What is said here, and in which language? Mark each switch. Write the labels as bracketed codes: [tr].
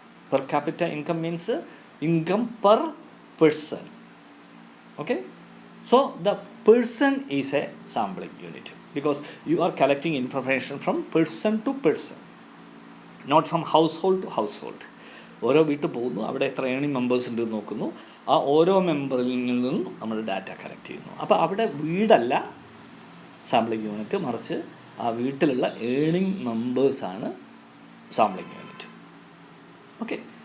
[en] Per capita income means income per person. Okay, so the person is a sampling unit because you are collecting information from person to person, not from household to household. [ml] ഓരോ വീട്ടിൽ പോകുന്നു, അവിടെ എത്ര earning members ഉണ്ട് നോക്കുന്നു, ആ ഓരോ മെമ്പറിൽ നിന്നും നമ്മൾ ഡാറ്റ കളക്ട് ചെയ്യുന്നു. അപ്പോൾ അവിടെ വീടല്ല സാമ്പിളിംഗ് യൂണിറ്റ്, മറിച്ച് ആ വീട്ടിലുള്ള ഏണിംഗ് മെമ്പേഴ്സാണ് സാമ്പിളിംഗ് യൂണിറ്റ്. ഓക്കെ.